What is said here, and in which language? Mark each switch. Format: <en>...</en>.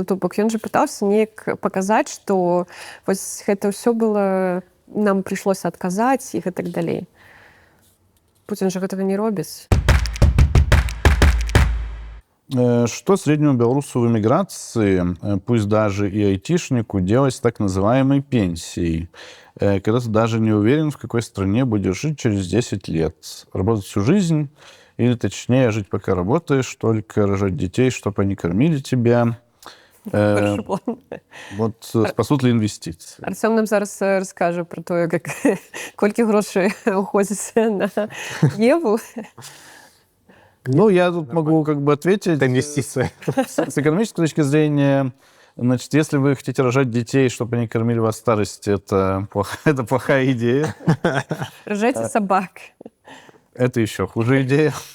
<be>То бок ён жа пытаўся неяк паказаць, што вось гэта ўсё было, нам прыйшлося адказаць і гэтак далей. Пуцін жа гэтага не робіць.</be> <ru>Что среднему белорусу в эмиграции, пусть даже и айтишнику, делать с так называемой пенсией, когда ты даже не уверен, в какой стране будешь жить через 10 лет? Работать всю жизнь, или точнее жить пока работаешь, только рожать детей, чтобы они кормили тебя,</ru> <uk>Перший план.</uk> <ru>Вот спасут ли инвестиции?</ru> <uk>Артем нам зараз розкаже про те, як кілька грошей уходить на Єву.</uk> <ru>Ну, я тут могу как бы ответить. Это инвестиция. С экономической точки зрения, значит, если вы хотите рожать детей, чтобы они кормили вас в старости, это плохая идея. Рожайте собак. Это еще хуже идея.</ru>